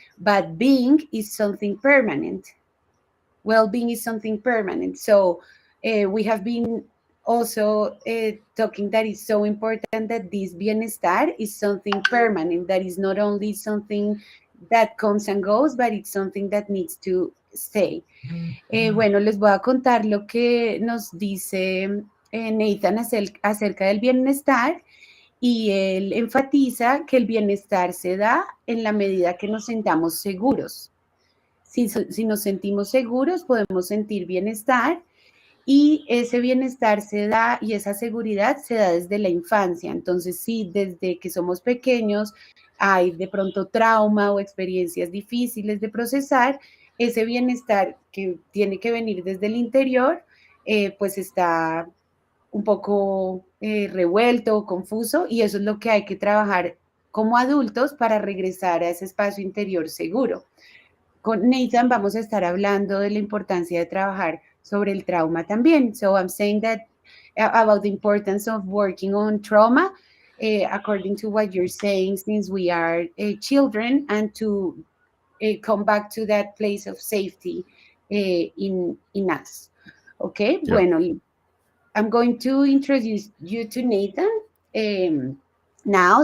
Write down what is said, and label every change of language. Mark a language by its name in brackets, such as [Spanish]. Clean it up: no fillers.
[English] But being is something permanent. Well-being is something permanent. So we have been also talking that it's so important that this bienestar is something permanent. That is not only something that comes and goes, but it's something that needs to say. [Spanish] Bueno, les voy a contar lo que nos dice Nathan acerca del bienestar, y él enfatiza que el bienestar se da en la medida que nos sentamos seguros. Si nos sentimos seguros, podemos sentir bienestar, y ese bienestar se da, y esa seguridad se da desde la infancia. Entonces, si desde que somos pequeños hay de pronto trauma o experiencias difíciles de procesar, ese bienestar que tiene que venir desde el interior, pues está un poco revuelto, confuso, y eso es lo que hay que trabajar como adultos para regresar a ese espacio interior seguro. Con Nathan vamos a estar hablando de la importancia de trabajar sobre el trauma también. [English] So I'm saying that about the importance of working on trauma, according to what you're saying, since we are children, and to come back to that place of safety in us. Okay, Yeah. bueno, I'm going to introduce you to Nathan now.